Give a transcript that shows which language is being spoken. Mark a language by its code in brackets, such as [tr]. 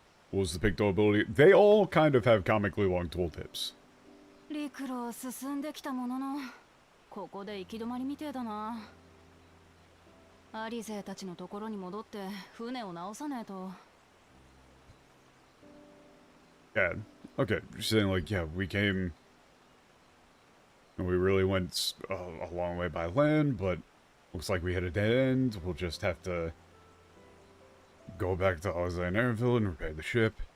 [en] What was the Picto ability? They all kind of have comically long tooltips. [ja] 陸路を進んできたものの、ここで行き止まりみてえだな。アリゼたちのところに戻って船を直さねえと。 [en] Yeah, okay. You're saying like, yeah, we came, and we really went a long way by land, but looks like we hit a dead end. We'll just have to go back to Aaronville and repair the ship.